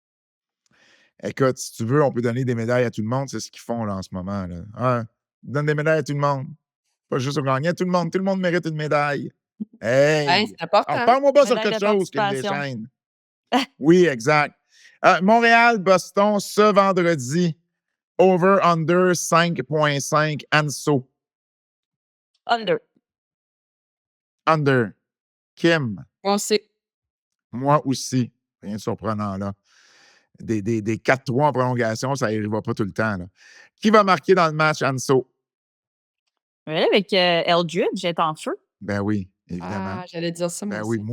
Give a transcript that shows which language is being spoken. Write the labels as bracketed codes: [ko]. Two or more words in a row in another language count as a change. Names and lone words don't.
[fr] Écoute, si tu veux, on peut donner des médailles à tout le monde. C'est ce qu'ils font là, en ce moment. Là. Ouais, donne des médailles à tout le monde. Pas juste aux gagnants. Tout le monde. Tout le monde mérite une médaille. Hein, Hey! c'est important. Repars-moi pas sur Médaille quelque de chose, Kim participation. Deschênes. Oui, exact. Montréal-Boston ce vendredi. Over-under 5,5. Anso. Under. Under. Kim. On sait. Moi aussi. Rien de surprenant là. Des 4-3 en prolongation, ça n'arrivera pas tout le temps. Là. Qui va marquer dans le match, Anso? Ouais, avec Eldridge, est en feu. Ben oui, évidemment. Ah, j'allais dire ça, moi Ben oui, aussi.